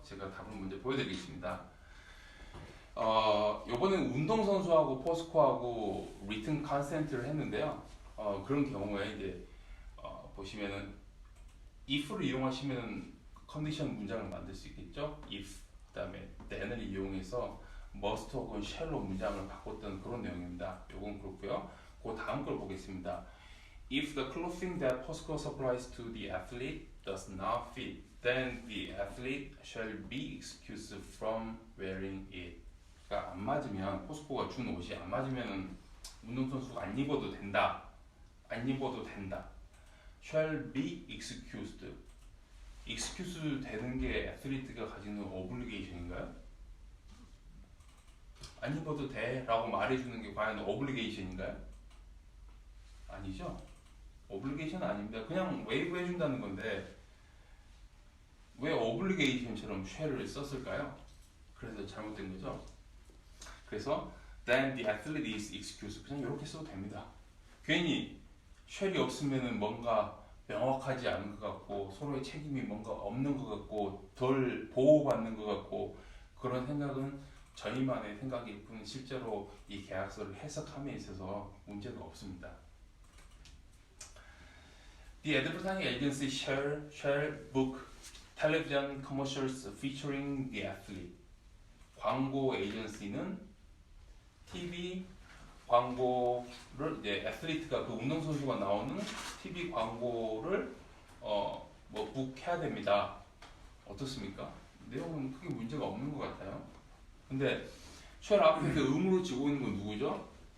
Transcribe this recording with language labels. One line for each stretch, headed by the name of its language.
Korean: 제가 답을 먼저 보여드리겠습니다. 요번엔 운동선수하고 포스코하고 리튼 컨센트를 했는데요. 그런 경우에 이제 보시면은 if를 이용하시면 컨디션 문장을 만들 수 있겠죠. if 그다음에 then을 이용해서 must 혹은 shall로 문장을 바꿨던 그런 내용입니다. 요건 그렇고요. 그 다음 걸 보겠습니다.
English: If the clothing that POSCO supplies to the athlete does not fit, then the athlete shall be excused from wearing it.
Korean: 그러니까 안 맞으면 포스코가 준 옷이 안 맞으면 운동선수가 안 입어도 된다. 안 입어도 된다.
English: shall be excused.
Korean: excuse 되는 게 애틀리트가 가지는 obligation인가요? 안 입어도 돼 라고 말해주는 게 과연 obligation인가요? 아니죠. obligation 아닙니다. 그냥 waive 해준다는 건데 왜 obligation처럼 shall을 썼을까요? 그래서 잘못된 거죠. 그래서
English: then the athlete is excused.
Korean: 그냥 이렇게 써도 됩니다. 괜히 shall이 없으면은 뭔가 명확하지 않은 것 같고 서로의 책임이 뭔가 없는 것 같고 덜 보호받는 것 같고 그런 생각은 저희만의 생각일 뿐 실제로 이 계약서를 해석함에 있어서 문제가 없습니다.
English: The advertising agency shall book television commercials featuring the athlete.
Korean: 광고 에이전시는 TV 광고를 이제 애슬리트가 그 운동선수가 나오는 TV 광고를 뭐 북해야 됩니다. 어떻습니까? 내용은 크게 문제가 없는 것 같아요. 근데 쉘 앞에서 의무를 지고 있는 건 누구죠?